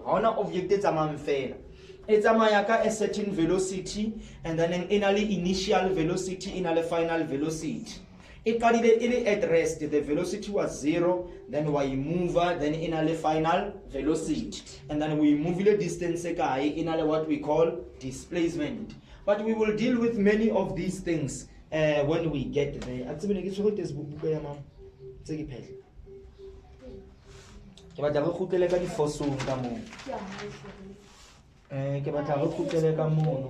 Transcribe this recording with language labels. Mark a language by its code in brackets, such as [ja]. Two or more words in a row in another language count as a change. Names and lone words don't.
[en] Ona object it's a manfela. It's a certain velocity, and then an initial velocity, final velocity. It at rest, the velocity was 0, then we move, then in a final velocity. And then we move the distance in what we call displacement. But we will deal with many of these things when we get there. [tn] Ke batla re kgutlele ka difosong ka moo. Ke batla re kgutlele ka moo.